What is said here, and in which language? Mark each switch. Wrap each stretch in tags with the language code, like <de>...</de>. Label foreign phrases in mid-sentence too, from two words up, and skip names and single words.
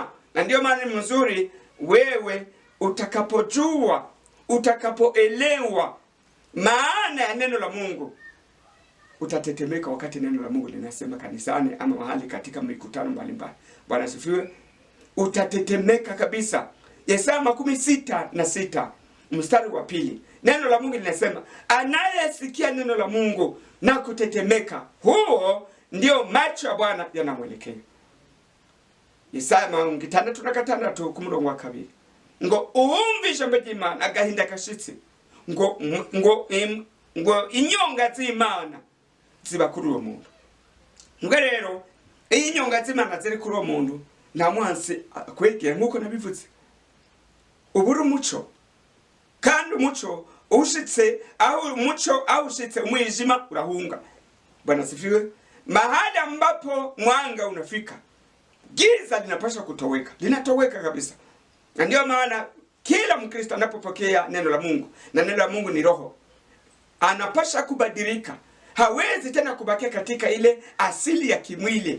<sw>Na ndio maana ni mzuri wewe utakapojua, utakapoelewa maana ya neno la Mungu, utatetemeka wakati neno la Mungu linasema kanisani ama mahali katika mikutano mbalimbali. Bwana sifiwe. Utatetemeka kabisa. Yesaya 66 mstari wa 2. Neno la Mungu linasema, anayesikia neno la Mungu na kutetemeka, huo ndio macho ya Bwana yanamwelekea. Yesaya 66 kumurongo wa 2.</sw> <rn>Ngo uumva ijambo ry'Imana agahinda kashitse, ngo inyonga z'Imana ziba kuri uwo muntu. Ngo rero iyi nyonga z'Imana ziri kuri uwo muntu nta mwansi akwegera, nkuko nabivuze. Ubura umuco, kandi umuco ushitse aho umuco ushitse umwijima urahunga.</rn> <sw>Bwana sifiwe. Mahali ambapo mwanga unafika, giza linapaswa kutoweka, linatoweka kabisa. Na ndio maana kila Mkristo anapopokea neno la Mungu, na neno la Mungu ni roho, anapaswa kubadilika. Hawezi tena kubakia katika ile asili ya kimwili.</sw>